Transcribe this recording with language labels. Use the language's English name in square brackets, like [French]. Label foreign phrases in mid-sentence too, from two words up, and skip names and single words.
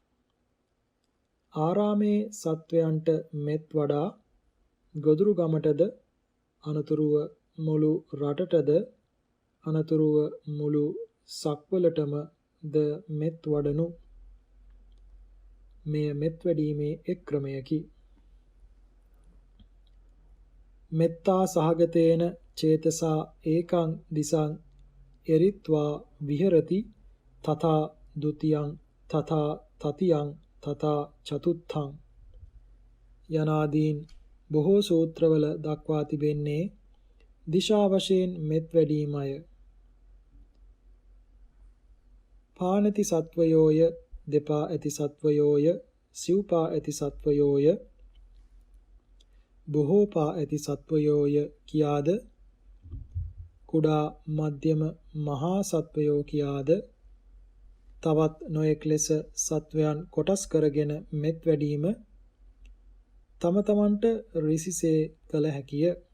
[Sinhala] ආරාමේ සත්වයන්ට මෙත් වඩා ගොදුරු ගමටද අනතුරුව මුළු රටටද අනතුරුව මුළු සක්වලටම ද මෙත් වඩනු. මෙය මෙත් වැඩීමේ එක් ක්‍රමයකි. [Pali] මෙත්තා සහගතේන චේතසා ඒකං දිසං එරිත්වා විහෙරති තථා ဒ ුතියං තථා තතියං තථා චතුත්ථං [Sinhala] යනාදීන් බොහෝ සූත්‍රවල දක්වා තිබෙන්නේ දිශා වශයෙන් මෙත් වැඩීමය. පානති සත්වයෝය දෙපා ඇති සත්වයෝය සිව්පා ඇති සත්වයෝය බොහෝ පා ඇති සත්වයෝය කියාද කුඩා මධ්‍යම මහා සත්වයෝ කියාද තවත් නොයෙක් ලෙස සත්වයන් කොටස් කරගෙන මෙත් වැඩීම තම තමන්ට රිසිසේ කළ හැකිය.